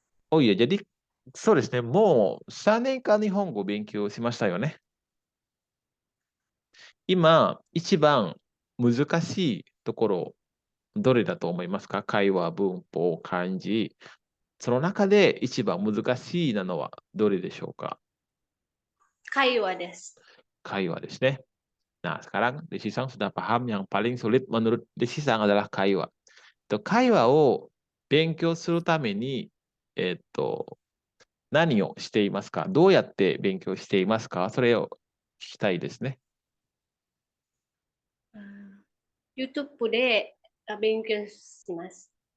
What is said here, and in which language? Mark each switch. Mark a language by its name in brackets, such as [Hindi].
[Japanese] おいえ、 [Indonesian] jadi [Japanese] そうですね。もう3年間日本語を勉強しましたよね。今、一番難しいところ、どれだと思いますか？会話、文法、漢字。その中で一番難しいなのはどれでしょうか？ Kaiwa des. 会話ですね。 [Indonesian] Nah, sekarang Desi Sang sudah paham yang paling sulit menurut Desi Sang adalah kaiwa. [Japanese] 会話を勉強するために、何をしていますか？どうやって勉強していますか？それを聞きたいですね。 YouTube で勉強します。